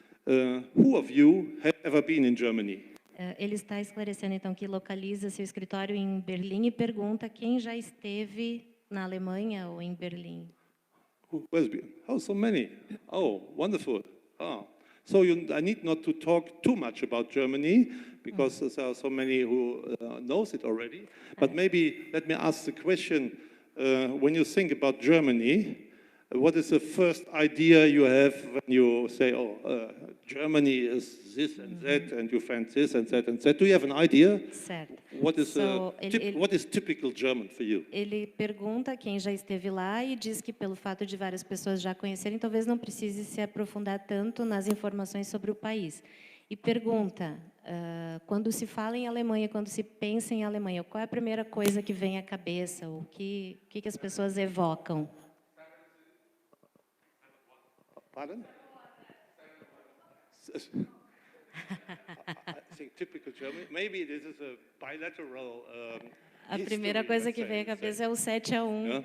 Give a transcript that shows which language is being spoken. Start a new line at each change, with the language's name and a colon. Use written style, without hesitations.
English: Who of you have ever been in Germany?
Portuguese: Ele está esclarecendo, então, que localiza seu escritório em Berlim e pergunta quem já esteve na Alemanha ou em Berlim.
English: Who has been? Oh, so many. Oh, wonderful. Oh. So I need not to talk too much about Germany, because there are so many who knows it already. But maybe let me ask the question, when you think about Germany, what is the first idea you have when you say, oh, Germany is this and that, and you find this and that and that? Do you have an idea?
Portuguese: Certo.
English: What is, what is typical German for you?
Portuguese: Ele pergunta quem já esteve lá e diz que, pelo fato de várias pessoas já conhecerem, talvez não precise se aprofundar tanto nas informações sobre o país. E pergunta, quando se fala em Alemanha, quando se pensa em Alemanha, qual é a primeira coisa que vem à cabeça? O que as pessoas evocam?
English: Pardon? I think typical Germany. Maybe this is a bilateral.
Portuguese: A primeira coisa que vem à cabeça é o 7-1.